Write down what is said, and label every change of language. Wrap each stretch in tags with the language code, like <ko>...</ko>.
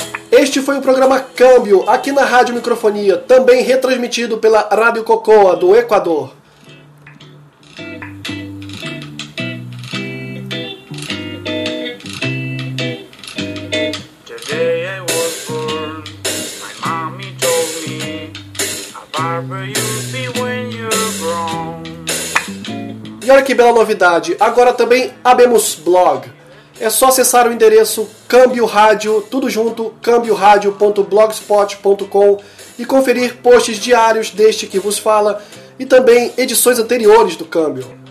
<pt>Este foi o programa Câmbio, aqui na Rádio Microfonia, também retransmitido pela Rádio Cocoa, do Equador.</pt> <en>Today I was born, my mommy told me, a barber you'll be when you're grown.</en> <pt>E olha que bela novidade, agora também abemos blog. É só acessar o endereço Câmbio Rádio, tudo junto, cambioradio.blogspot.com e conferir posts diários deste que vos fala e também edições anteriores do Câmbio.</pt>